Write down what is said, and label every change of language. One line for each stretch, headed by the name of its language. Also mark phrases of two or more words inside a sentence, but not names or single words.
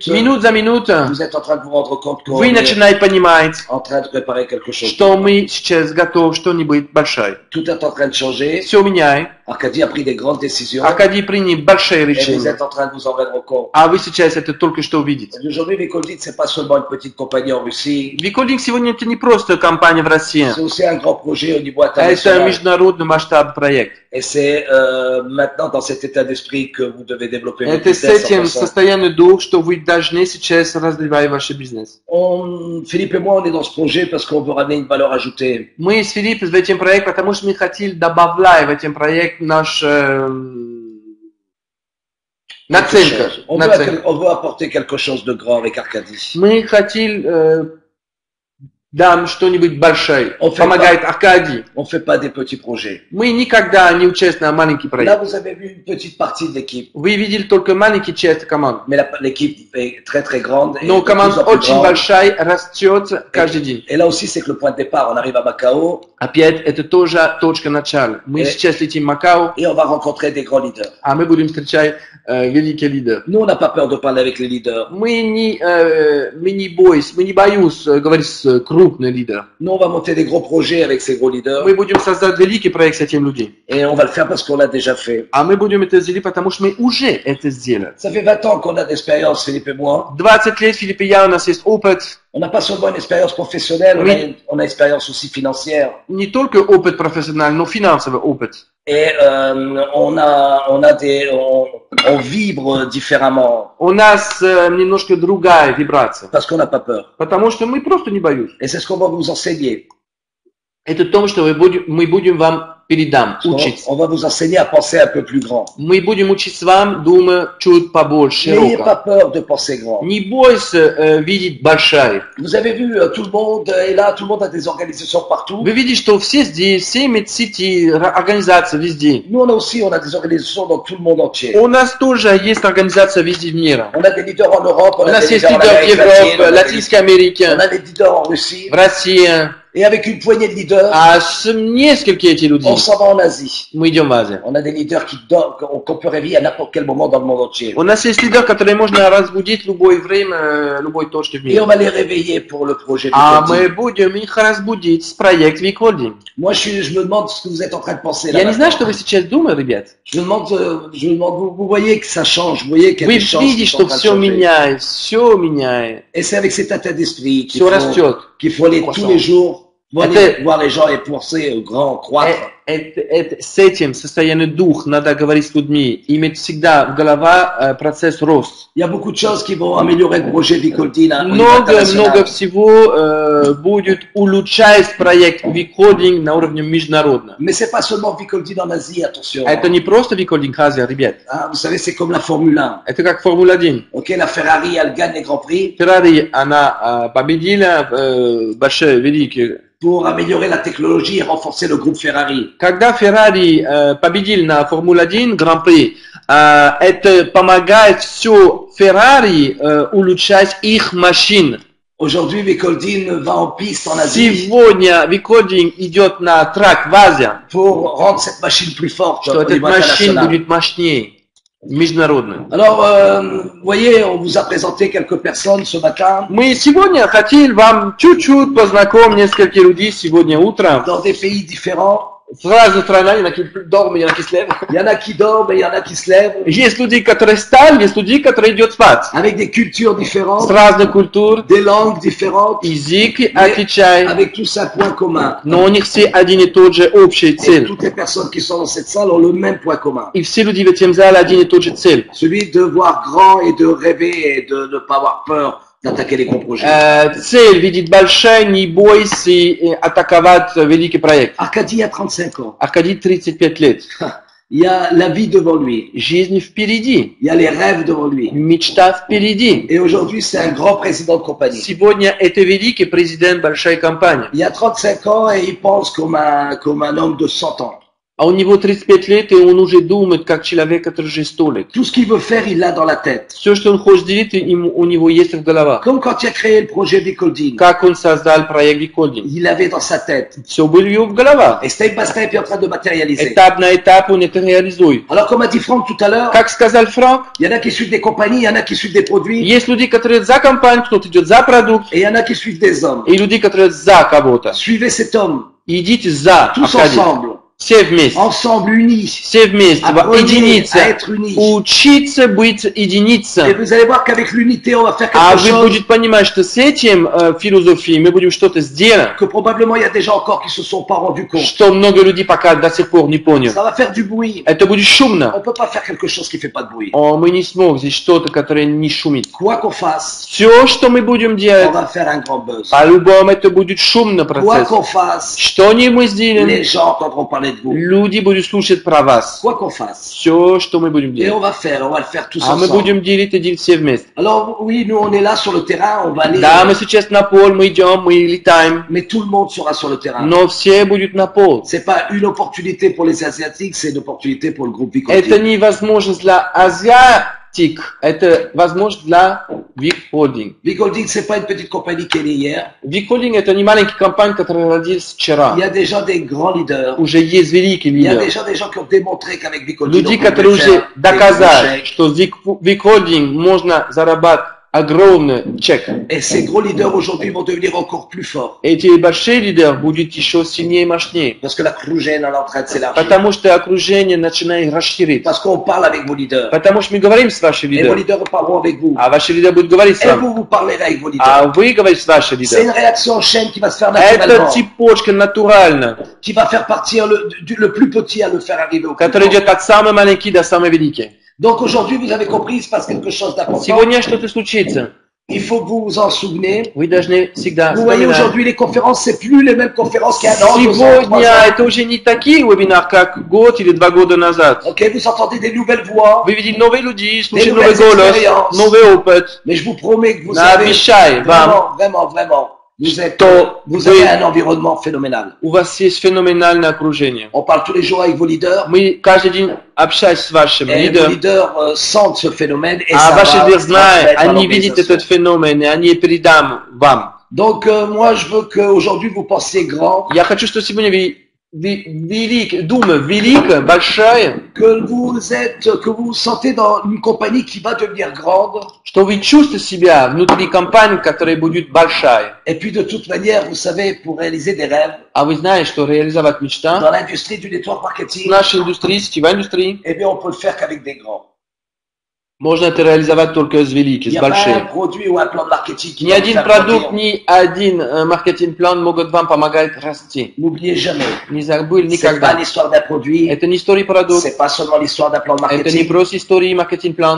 Russian: Минут за минутой
French: vous êtes en train de vous rendre compte qu'on
Russian: вы
French: est
Russian: начинаете понимать,
French: en train de préparer quelque chose.
Russian: что мы сейчас готовы что-нибудь большое.
French: Tout est en train de changer.
Russian: Все меняет.
French: Arcadie a pris des grandes décisions.
Russian: Аркадий принял большие
French: Et vous
Russian: решения.
French: êtes en train de vous en rendre compte.
Russian: А вы сейчас это только что увидите.
French: Aujourd'hui, Vicoldit, c'est pas seulement une petite compagnie en Russie.
Russian: Виколдинг сегодня это не просто компания в России.
French: C'est aussi un grand projet au niveau
Russian: Это
French: international.
Russian: международный масштаб проект.
French: Et c'est maintenant dans cet état d'esprit que vous devez développer votre
Russian: Это с
French: business.
Russian: этим 100%. состоянием дух, что вы должны сейчас развивать ваш бизнес.
French: Philippe et moi, on est dans ce projet parce qu'on veut ramener une valeur ajoutée.
Russian: Мы с Филиппом в этом проекте, потому что мы хотели добавлять в этом проект наш наценка.
French: On veut apporter quelque chose de grand avec Arcadie.
Russian: Мы хотели дам что-нибудь большое.
French: On fait
Russian: Помогает Аркадий.
French: On ne fait pas des petits projets.
Russian: Мы никогда не участвуем на маленький
French: Là,
Russian: проект.
French: vous avez vu une petite partie de l'équipe.
Russian: Вы видели только маленький часть команды.
French: Mais l'équipe est très très grande. Et
Russian: Но
French: de plus
Russian: команда
French: en plus
Russian: очень
French: grande.
Russian: большая, растет каждый день.
French: Et là aussi, c'est que le point de départ, on arrive à Macao
Russian: Опять, это тоже точка начала. Мы сейчас летим в Макао,
French: et on va rencontrer des grands leaders.
Russian: а мы будем встречать великих лидеров.
French: Nous, on n'a pas peur de parler avec les leaders.
Russian: Мы не боимся говорить с крупными лидерами.
French: Nous, on va monter des gros projets avec ces gros leaders.
Russian: Мы будем создать великий проект с этими людьми.
French: Et on va le faire parce qu'on l'a déjà fait.
Russian: А мы будем это сделать, потому что мы уже это сделали.
French: Ça fait 20 ans qu'on a d'expérience, Philippe et moi.
Russian: 20 лет, Филипп и я, у нас есть опыт.
French: On n'a pas seulement une expérience professionnelle, Oui. on a une expérience aussi financière.
Russian: Не только опыт профессиональный, но финансовый опыт.
French: Et on vibre différemment
Russian: У нас немножко другая вибрация.
French: parce qu'on n'a pas peur.
Russian: Потому что мы просто не боимся.
French: Et c'est ce qu'on va vous enseigner.
Russian: Это то, что мы будем вам передам, учить.
French: On va vous enseigner à penser un peu plus grand.
Russian: Мы будем учить вам, думаю, чуть побольше.
French: N'ayez pas peur de penser grand.
Russian: Не бойся видеть большая.
French: Vous avez vu, tout le monde est là, tout le monde a des organisations partout.
Russian: Вы видите, что все здесь, все медсети, организации везде.
French: Nous, on a des organisations dans tout le monde entier.
Russian: У нас тоже есть организация везде в мире.
French: On a des leaders en Europe, on
Russian: У
French: a
Russian: нас
French: des
Russian: есть
French: leaders en
Russian: лидеры в
French: Amérique latine,
Russian: Европе, Латинской Америке,
French: on a des leaders en Russie.
Russian: в России.
French: Et avec une poignée de leaders,
Russian: А с несколькими этих людей
French: on s'en va en Asie.
Russian: мы идем в Азию.
French: On a des leaders qui dorment, qu'on peut réveiller à n'importe quel moment dans le monde entier.
Russian: У нас есть лидер, который можно разбудить в любое время, любой точке в
French: Et on
Russian: мире.
French: va les réveiller pour le projet
Russian: А
French: Vicodin.
Russian: мы будем их разбудить с проект Викодин.
French: Moi, je me demande ce que vous êtes en train de penser là.
Russian: Я не знаю, что вы сейчас думаете, ребят.
French: Je me demande, vous voyez que ça change, vous voyez qu'il y a
Russian: Вы
French: des chances qui
Russian: видите,
French: sont en
Russian: что
French: train de
Russian: все
French: changer.
Russian: меняет, все меняет,
French: Et c'est avec cet état d'esprit
Russian: все растет.
French: qu'il faut aller tous les jours,
Russian: Это-
French: voir les gens et penser grand, croître.
Russian: С этим состоянием дух надо говорить с людьми, иметь всегда в голове процесс рост.
French: Il y a beaucoup de choses qui vont améliorer le projet Vicodin à un niveau
Russian: Много
French: international.
Russian: всего будет улучшать проект Викодин на уровне международном.
French: Mais c'est pas seulement Vicodin en Asie, attention.
Russian: Это не просто Викодин Азия, ребят.
French: Ah, vous savez, c'est comme la Formule 1.
Russian: Это как Формула-1.
French: Ok, la Ferrari, elle gagne les grands prix
Russian: Феррари, она победила большие, великие.
French: pour améliorer la technologie et renforcer le groupe Ferrari.
Russian: Когда Феррари победил на Формула-1 Гран-при, это помогает все Феррари улучшать их машин.
French: Aujourd'hui, Vicodin va en piste en Asie
Russian: Сегодня Викодин идет на трак в Азии,
French: pour rendre cette machine plus forte
Russian: что
French: au
Russian: эта
French: niveau
Russian: машина
French: international.
Russian: будет мощнее, международная.
French: Alors, vous voyez, on vous a présenté quelques personnes ce matin
Russian: Мы сегодня хотели вам чуть-чуть познакомить нескольких людей сегодня утром.
French: dans des pays différents.
Russian: В разных странах,
French: il y en a qui dorment, il y en a qui se lèvent. Il y en a qui dorment et il y en a qui se lèvent
Russian: Есть люди, которые встали, есть люди, которые идут спать.
French: avec des cultures
Russian: С
French: différentes,
Russian: разных культур,
French: des langues différentes,
Russian: язык отличает,
French: avec tous un point commun.
Russian: но у них все один и тот же общий
French: Et
Russian: цель.
French: toutes les personnes qui sont dans cette salle ont le même point commun.
Russian: И все люди в этом зале один и тот же цель.
French: Celui de voir grand et de rêver et de ne pas avoir peur d'attaquer les gros projets.
Russian: Цель видеть большая, не бойся атаковать великий проект.
French: Arcadie a 35 ans.
Russian: Аркадий 35 лет.
French: Il y a la vie devant lui.
Russian: Жизнь впереди.
French: Il y a les rêves devant lui.
Russian: Мечта впереди.
French: Et aujourd'hui, c'est un grand président de compagnie.
Russian: Сегодня это великий президент большой компании.
French: Il a 35 ans et il pense comme un homme de 100 ans.
Russian: А у него 35 лет, и он уже думает, как человек, который уже 100 лет.
French: Tout ce qu'il veut faire, il l'a dans la tête.
Russian: Все, что он хочет делать, у него есть в голове.
French: Comme quand il a créé le projet Vicodin.
Russian: Как он создал проект Викодин.
French: Il l'avait dans sa tête.
Russian: Все было в его в голове.
French: Et
English: step by step,
French: il est en train de matérialiser.
Russian: Этап на этап он это реализует.
French: Alors, comme a dit Franck tout à l'heure,
Russian: Как сказал Франк,
French: il y en a qui suivent des compagnies, il y en a qui suivent des produits,
Russian: есть люди, которые за компанию, кто-то идет за продукт,
French: et il y en a qui suivent des hommes.
Russian: и люди, которые за кого-то.
French: Suivez cet homme,
Russian: Идите за
French: tous
Russian: Аркадий.
French: ensemble,
Russian: Все вместе.
French: ensemble, unis.
Russian: Все вместе.
French: Apprenez
Russian: Единица.
French: à être unis.
Russian: Учиться быть
French: Et
Russian: единицей.
French: vous allez voir qu'avec l'unité, on va faire
Russian: А
French: quelque
Russian: вы
French: chose
Russian: будете понимать, что с этим философией мы будем что-то сделать,
French: que probablement il y a des gens encore qui se sont pas rendus compte.
Russian: что много людей пока до сих пор не поняли.
French: Ça va faire du bruit.
Russian: Это будет
French: On
Russian: шумно.
French: peut pas faire quelque chose qui fait pas de bruit.
Russian: Мы не сможем здесь что-то, которое не шумит.
French: Quoi qu'on fasse,
Russian: Все, что мы будем
French: on
Russian: делать,
French: va faire un grand buzz.
Russian: по-любому это будет шумный
French: Quoi
Russian: процесс.
French: qu'on fasse,
Russian: Что не мы
French: les
Russian: сделаем,
French: gens entendront parler parler de vous.
Russian: Люди будут слушать про вас.
French: Quoi qu'on fasse.
Russian: Все, что мы будем
French: Et
Russian: делать.
French: on va le faire tous
Russian: А мы
French: ensemble.
Russian: будем делить и делить все вместе.
French: Alors oui, nous on est là sur le terrain, on va aller.
Russian: Да, мы сейчас на пол, мы идем, мы летаем.
French: Mais tout le monde sera sur le terrain.
Russian: Но все будут на пол.
French: C'est pas une opportunité pour les Asiatiques, c'est une opportunité pour le groupe
Russian: Это
French: Vicolding.
Russian: не возможность для азиатик, это возможность для Виколдинг.
French: Vicolding, c'est pas une petite compagnie qui est née hier.
Russian: Виколдинг это не маленькая компания, которая родилась вчера.
French: Il y a déjà des grands leaders.
Russian: Уже есть великие
French: Il y a
Russian: лидеры.
French: déjà des gens qui ont démontré qu'avec Vicolding,
Russian: Люди,
French: on pouvait
Russian: которые уже
French: faire des gros
Russian: доказали,
French: chèques.
Russian: что с Виколдинг можно зарабатывать огромный чек.
French: Et ces gros leaders aujourd'hui vont devenir encore plus forts.
Russian: Эти большие лидеры будут еще сильнее и мощнее.
French: Parce que la Krugène est en train de s'élargir.
Russian: Потому что окружение начинает расширить.
French: Parce qu'on parle avec vos leaders.
Russian: Потому что мы говорим с вашими
French: Et vos
Russian: лидерами.
French: leaders parleront avec vous.
Russian: А ваши лидеры будут говорить с
French: Et
Russian: вами.
French: vous parlerez avec vos leaders.
Russian: А вы говорите с вашими
French: C'est une
Russian: лидерами.
French: réaction en chaîne qui va se faire
Russian: Это
French: naturellement.
Russian: цепочка натурально,
French: Qui va faire partir le plus petit à le faire arriver au plus
Russian: которая
French: grand.
Russian: идет от самой маленькой до самой великой.
French: Donc aujourd'hui, vous avez compris, il se passe quelque chose d'important.
Russian: Сегодня что-то случится.
French: Il faut que vous vous en souveniez.
Russian: Вы должны всегда
French: Vous voyez,
Russian: вспоминать.
French: aujourd'hui, les conférences, c'est plus les mêmes conférences qu'il y a un an, 2 ans, 3
Russian: Сегодня
French: ans.
Russian: это уже не такие вебинары, как год или 2 года назад.
French: Ok, vous entendez des nouvelles voix.
Russian: Вы видите новые люди, слушаете
French: nouvelles
Russian: новый голос,
French: expériences.
Russian: новый опыт.
French: Mais je vous promets que vous
Russian: Да,
French: avez
Russian: обещаю вам,
French: vraiment,
Russian: что
French: vous avez un environnement phénoménal.
Russian: у вас есть феноменальное окружение.
French: On parle tous les jours avec vos leaders.
Russian: Мы каждый день общаемся с вашими
French: Et vos
Russian: лидерами.
French: leaders sentent ce phénomène et
Russian: А
French: ça
Russian: ваши
French: va
Russian: лидеры знают,
French: transmettre à
Russian: они видят
French: l'organisation.
Russian: этот феномен, и они передам вам.
French: Donc moi, je veux qu'aujourd'hui, vous pensiez grand,
Russian: Я хочу, чтобы сегодня думаю, великая, большая,
French: que vous sentez dans une compagnie qui va devenir grande.
Russian: что вы чувствуете себя внутри компании, которая будет большая.
French: Et puis de toute manière, vous savez, pour réaliser des rêves,
Russian: А вы знаете, что реализовать мечта
French: dans l'industrie du network
Russian: в
French: marketing,
Russian: нашей индустрии, сетевой индустрии,
French: eh bien, on peut le faire qu'avec des grands.
Russian: можно это реализовать только с
French: Il
Russian: великих,
French: n'y
Russian: с
French: a pas un
Russian: больших.
French: produit ou un plan de marketing qui
Russian: Ни
French: va vous
Russian: один
French: faire
Russian: продукт,
French: grandir.
Russian: ни один маркетинг-план могут вам помогать расти.
French: N'oubliez jamais,
Russian: Не забыли
French: c'est pas
Russian: никогда.
French: l'histoire d'un produit,
Russian: Это не история продукта,
French: c'est pas seulement l'histoire d'un plan de
Russian: это не
French: marketing,
Russian: просто история маркетинг-план,